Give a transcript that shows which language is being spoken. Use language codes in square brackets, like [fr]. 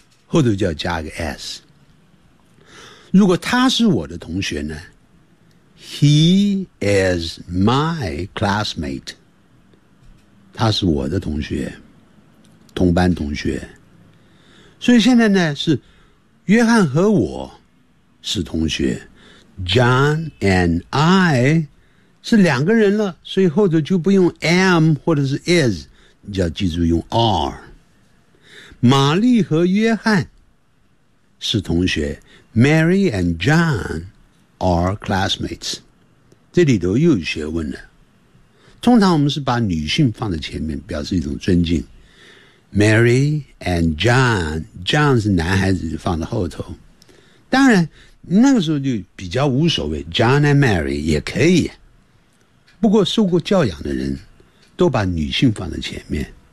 [zh] 或者叫加个 s。如果他是我的同学呢， [en] He is my classmate， [zh] 他是我的同学，同班同学。所以现在呢，是约翰和我是同学， [en] John and I [zh] 是两个人了，所以后头就不用 am 或者是 is， 要记住用 are。玛丽和约翰是同学， [en] Mary and John are classmates。 [zh] 这里头又有学问了。通常我们是把女性放在前面表示一种尊敬，Mary and John， John 是男孩子，放在后头。当然那个时候就比较无所谓， John and Mary 也可以，不过受过教养的人都把女性放在前面。